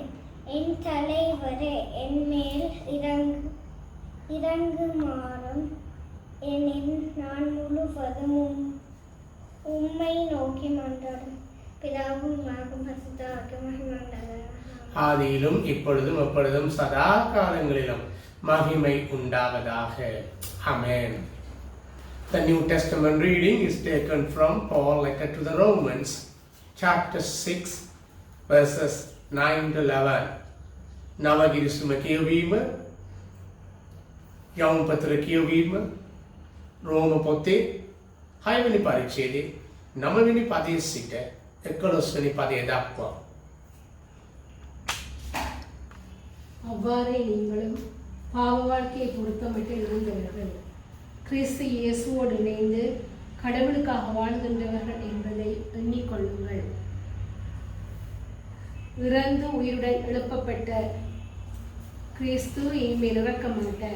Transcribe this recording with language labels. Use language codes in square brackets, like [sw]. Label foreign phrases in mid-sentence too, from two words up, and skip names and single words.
[ta] என் தலைவரே, என் மேல் இறங்குமாறும். எனில் நான் முழுவதும் உம்மை நோக்கி மன்றாடும். பிதாவும் மகனும் பரிசுத்த ஆவியும் மகிமையுண்டாக. ஆதியிலும் இப்பொழுதும் எப்பொழுதும் சதா காலங்களிலும் மகிமை உண்டாவதாக. [en] Amen. The New Testament reading is taken from Paul's letter to the Romans, chapter 6, verses 9 to 11. [si] නවගිරිසුම කියවීම, යවුන් පත්‍ර කියවීම, රෝම පොතේ 6 වෙනි පරිච්ඡේදයේ 9 වෙනි පදයේ සිට 11 වෙනි පදය දක්වා. [ta] அவ்வாறே நீங்களும் பாவ வாழ்க்கையை பொருத்தமிட்டு இருந்தவர்கள், கிறிஸ்து இயேசுவோடு இணைந்து கடவுளுக்காக வாழ்கின்றவர்கள் என்பதை எண்ணிக்கொள்ளுங்கள். இறந்து உயிருடன் எழுப்பப்பட்ட கிறிஸ்து இனிமேல் இறக்க மாட்டார்.